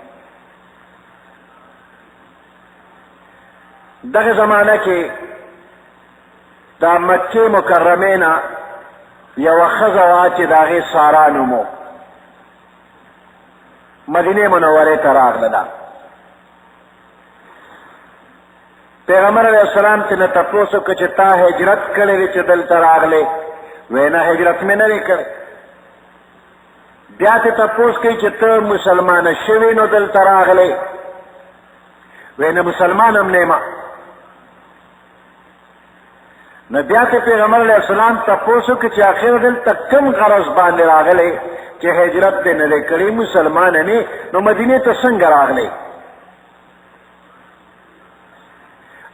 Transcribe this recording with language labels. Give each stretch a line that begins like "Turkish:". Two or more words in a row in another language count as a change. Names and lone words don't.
Pashto: دغه زمانه کې د مکې مکرمې نه یوه ښځه وه چې د هغې سارا نوم و. مدینې منورې ته راغله. پیغمبر
Arabic: علیہ السلام
Pashto: تینا تپوسو که چه تا هجرت کړی دی چې دلته راغلی؟ وی نه هجرت مې نه دی کړی. بیا ته تپوس کوي چې ته مسلمانه شوې نو دلته راغلی؟ وی نه مسلمان هم نه یم. نو بیا ته پیغمبر
Arabic: علیہ السلام
Pashto: تپوسو که چې آخر دلته کم غرض باندې راغلی چې هجرت دې نه دی کړی، مسلمان نه، نو مدینې ته څنګه راغلی؟